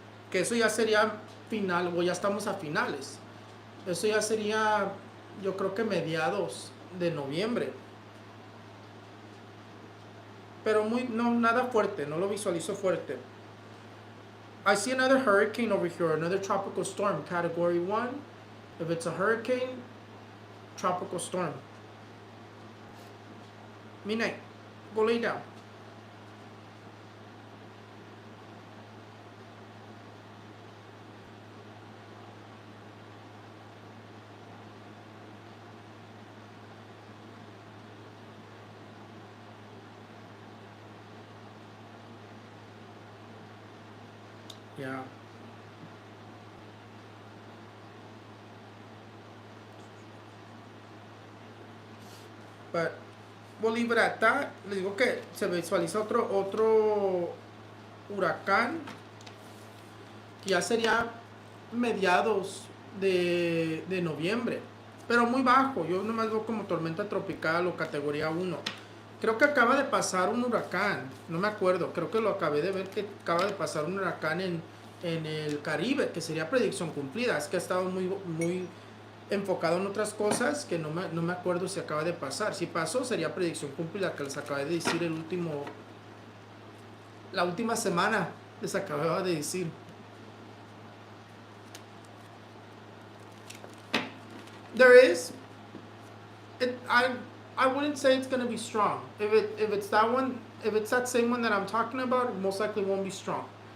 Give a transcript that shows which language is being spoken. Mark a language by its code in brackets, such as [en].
[es] Que eso ya sería final, o ya estamos a finales. Eso ya sería, yo creo que mediados de noviembre. Pero no, nada fuerte, no lo visualizo fuerte. [en] I see another hurricane over here, another tropical storm, category 1. If it's a hurricane, tropical storm. Midnight, go lay down. Yeah. But we'll leave it at that. [es] Les digo que se visualiza otro huracán, que ya sería mediados de noviembre, pero muy bajo. Yo nomás veo como tormenta tropical o categoría 1. Creo que acaba de pasar un huracán, no me acuerdo, creo que lo acabé de ver, que acaba de pasar un huracán en el Caribe, que sería predicción cumplida. Es que ha estado muy enfocado en otras cosas que no me acuerdo si acaba de pasar. Si pasó, sería predicción cumplida, que les acabé de decir la última semana, les acababa de decir. [en] There is, I wouldn't say it's gonna be strong. If it's that one, if it's that same one that I'm talking about, it most likely won't be strong.